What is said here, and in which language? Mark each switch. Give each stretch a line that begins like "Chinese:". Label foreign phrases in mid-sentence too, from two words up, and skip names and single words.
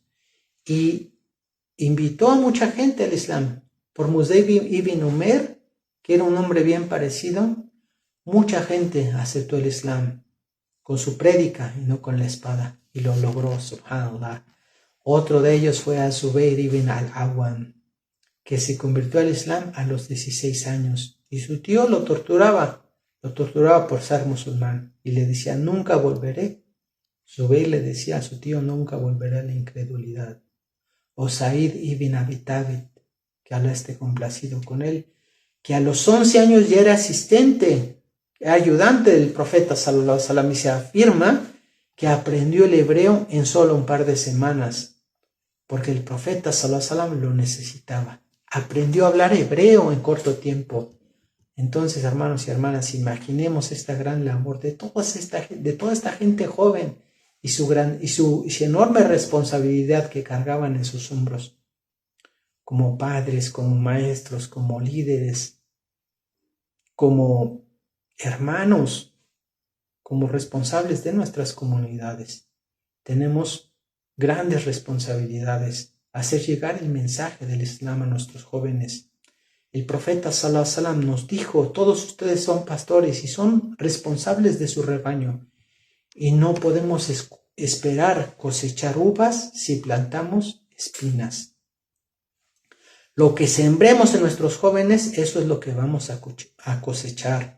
Spanish: Y invitó a mucha gente al Islam. Por Mus'ab ibn Umair, que era un hombre bien parecido, mucha gente aceptó el Islam con su prédica y no con la espada, y lo logró, subhanallah. Otro de ellos fue al-Zubayr ibn al-Awwam, que se convirtió al Islam a los 16 años, y su tío lo torturaba por ser musulmán, y le decía, nunca volveré. Zubayr le decía a su tío, nunca volveré a la incredulidad. O Said ibn Abi Tabit, que Allah esté complacido con él, que a los 11 años ya era asistente, ayudante del profeta
Arabic: صلى الله عليه وسلم,
Spanish: y se afirma que aprendió el hebreo en solo un par de semanas, porque el profeta
Arabic: صلى الله عليه وسلم
Spanish: lo necesitaba. Aprendió a hablar hebreo en corto tiempo. Entonces, hermanos y hermanas, imaginemos esta gran labor de toda esta gente joven y su enorme responsabilidad que cargaban en sus hombros, como padres, como maestros, como líderes, como hermanos, como responsables de nuestras comunidades. Tenemos grandes responsabilidades, hacer llegar el mensaje del Islam a nuestros jóvenes. El profeta
Arabic: صلى الله عليه وسلم
Spanish: nos dijo, todos ustedes son pastores y son responsables de su rebaño, y no podemos esperar cosechar uvas si plantamos espinas. Lo que sembremos en nuestros jóvenes, eso es lo que vamos a cosechar.